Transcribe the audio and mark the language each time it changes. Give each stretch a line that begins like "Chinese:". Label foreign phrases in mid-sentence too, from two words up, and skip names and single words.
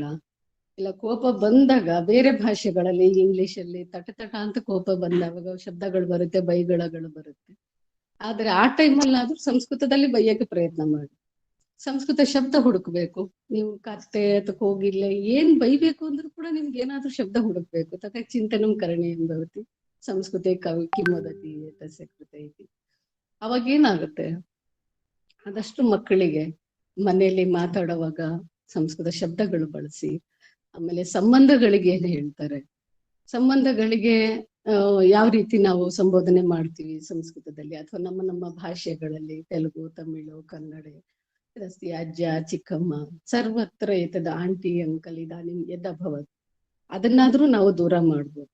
Kannada: ಇಲ್ಲ ಕೋಪ ಬಂದಾಗ ಬೇರೆ ಭಾಷೆಗಳಲ್ಲಿ ಇಂಗ್ಲಿಷಲ್ಲಿ ತಟ ಅಂತ ಕೋಪ ಬಂದಾಗ ಶಬ್ದಗಳು ಬರುತ್ತೆ, ಬೈಗಳಗಳು ಬರುತ್ತೆ. ಆದ್ರೆ ಆ ಟೈಮಲ್ಲಾದ್ರೂ ಸಂಸ್ಕೃತದಲ್ಲಿ ಬೈಯಕ್ಕೆ ಪ್ರಯತ್ನ ಮಾಡಿ. ಸಂಸ್ಕೃತ ಶಬ್ದ ಹುಡುಕ್ಬೇಕು. ನೀವು ಕತ್ತೆ ಅಥವಾ ಕೋಗಿಲ್ಲ ಏನ್ ಬೈಬೇಕು ಅಂದ್ರೂ ಕೂಡ ನಿಮ್ಗೆ ಏನಾದ್ರೂ ಶಬ್ದ ಹುಡುಕ್ಬೇಕು.
Sanskrit: ತಥಾ ಚಿಂತನಂ ಕರಣೀಯಂ ಭವತಿ ಸಂಸ್ಕೃತೆ ಕಿಂವದತಿ ತಸ್ಯ ಕೃತೆ ಇತಿ.
Kannada: ಅವಾಗ ಏನಾಗುತ್ತೆ, ಆದಷ್ಟು ಮಕ್ಕಳಿಗೆ ಮನೆಯಲ್ಲಿ ಮಾತಾಡುವಾಗ ಸಂಸ್ಕೃತ ಶಬ್ದಗಳು ಬಳಸಿ. ಆಮೇಲೆ ಸಂಬಂಧಗಳಿಗೆ ಏನ್ ಹೇಳ್ತಾರೆ, ಸಂಬಂಧಗಳಿಗೆ ಯಾವ ರೀತಿ ನಾವು ಸಂಬೋಧನೆ ಮಾಡ್ತೀವಿ ಸಂಸ್ಕೃತದಲ್ಲಿ ಅಥವಾ ನಮ್ಮ ಭಾಷೆಗಳಲ್ಲಿ ತೆಲುಗು, ತಮಿಳು, ಕನ್ನಡ, ಅಜ್ಜ, ಚಿಕ್ಕಮ್ಮ,
Sanskrit: ಸರ್ವತ್ರ ಎತ್ತದ
Kannada: ಆಂಟಿ, ಅಂಕಲ್,
Sanskrit: ಇದಾನಿಂ ಯದಭವತ್,
Kannada: ಅದನ್ನಾದ್ರೂ ನಾವು ದೂರ ಮಾಡ್ಬೋದು.